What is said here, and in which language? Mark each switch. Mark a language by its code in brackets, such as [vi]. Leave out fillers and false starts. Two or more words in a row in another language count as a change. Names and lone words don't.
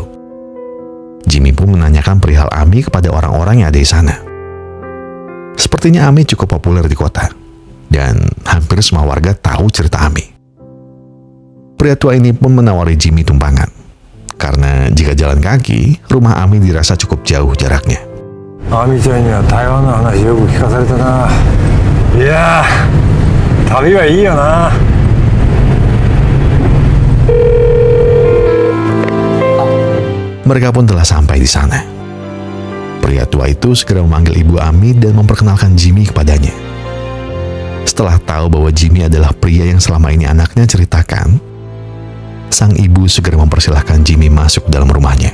[id] Jimmy pun menanyakan perihal Ami kepada orang-orang yang ada di sana. Sepertinya Ami cukup populer di kota, dan hampir semua warga tahu cerita Ami. Pria tua ini pun menawari Jimmy tumpangan, karena jika jalan kaki, rumah Ami dirasa cukup jauh jaraknya. [ja] Amiちゃんには台湾の話よく聞かされたな。いやー、旅はいいよな。 [id] Mereka pun telah sampai di sana. Pria tua itu segera memanggil ibu Ami dan memperkenalkan Jimmy kepadanya. Setelah tahu bahwa Jimmy adalah pria yang selama ini anaknya ceritakan, sang ibu segera mempersilahkan Jimmy masuk dalam rumahnya.